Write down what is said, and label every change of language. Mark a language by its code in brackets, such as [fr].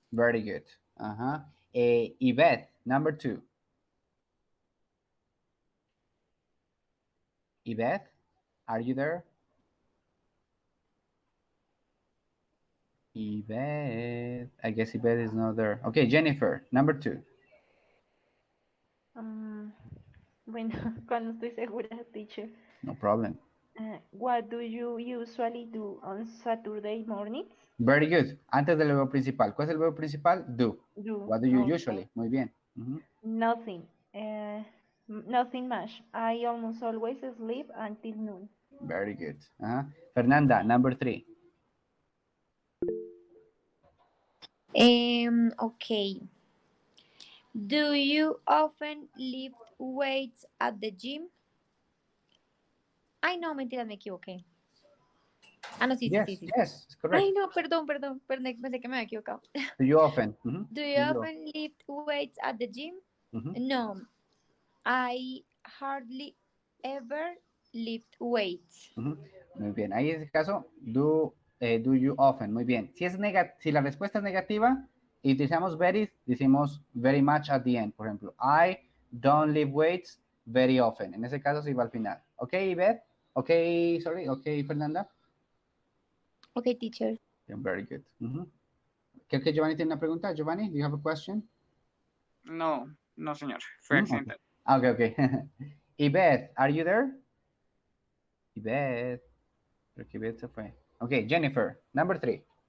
[en] Very good. Yvette, number 2. Yvette, are you there? Yvette, I guess Yvette is not there. Okay, Jennifer, number 2. [es] Bueno, cuando estoy segura, teacher. [en] No problem. What do you usually do on Saturday mornings? [es] Very good. Antes del verbo principal. ¿Cuál es el verbo principal? [en] Do. What do you usually? Muy bien. Nothing. Nothing much. I almost always sleep until noon. Very good. Fernanda, number 3. Okay. Do you often lift weights at the gym? [es] Ay, no, mentira, me equivoqué. Ah, no, sí. [en] Yes, correct. [es] Ay, no, perdón, pensé que me había equivocado. [en] Do you often? Do you often lift weights at the gym? No, I hardly ever lift weights. [es] Muy bien, ahí en ese caso, do you often, muy bien. Si la respuesta es negativa y utilizamos very, decimos very much at the end, por ejemplo, I don't lift weights very often. En ese caso sí va al final. Ok, Beth? Ok, Fernanda? [en] Ok, teacher. Yeah, very good. [es] Creo que Giovanni tiene una pregunta. [en] Giovanni, do you have a question? [es] No, señor. Fue accidental. [en] Okay. Yvette, are you there? Yvette. Creo que Yvette se fue. Okay, Jennifer, number 3.